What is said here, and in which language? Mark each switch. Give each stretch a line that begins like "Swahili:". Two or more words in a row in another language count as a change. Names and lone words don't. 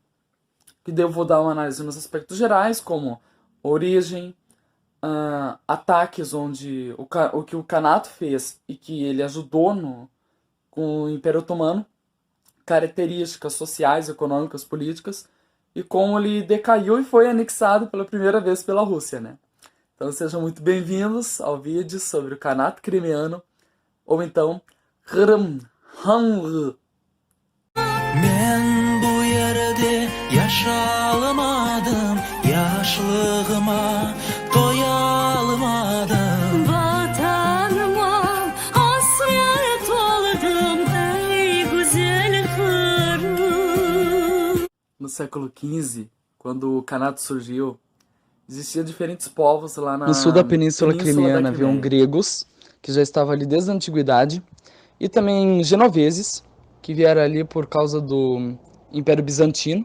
Portuguese: Que daí eu vou dar uma análise nos aspectos gerais, como origem, ataques onde o que o Khanato fez e que ele ajudou com o Império Otomano, características sociais, econômicas, políticas, e como ele decaiu e foi anexado pela primeira vez pela Rússia, né? Então sejam muito bem-vindos ao vídeo sobre o Khanat crimeano, ou então Kırım Hanlığı.
Crimean Tatar: Men bu yerde yaşalmadım, yaşlığıma doyalmadım. Vatanıma hasret oldum ey güzel Kırım.
Portuguese: No século XV, quando o Khanat surgiu, existiam diferentes povos lá No sul da na Península Crimeana haviam gregos, que já estavam ali desde a antiguidade, e também genoveses, que vieram ali por causa do Império Bizantino.